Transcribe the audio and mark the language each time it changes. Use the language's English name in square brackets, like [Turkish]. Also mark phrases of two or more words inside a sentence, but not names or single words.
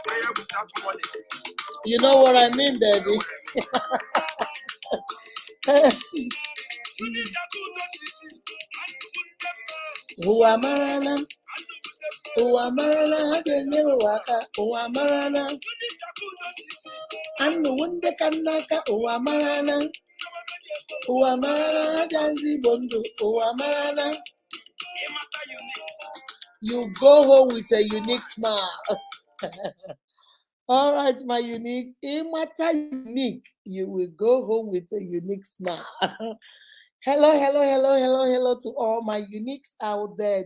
[English] You know what I mean, baby? [Igbo] Ụwa marala, ụwa marala, ha ga-enyere ụwa aka, ụwa marala. Anụwo ndị ka nna aka, ụwa marala, ụwa marala, ha ga-azụ Igbo ndụ, ụwa marala. [English] You go home with a unique smile. All right, my uniques. In matter unique, you will go home with a unique smile. Hello, hello, hello, hello, hello to all my uniques out there.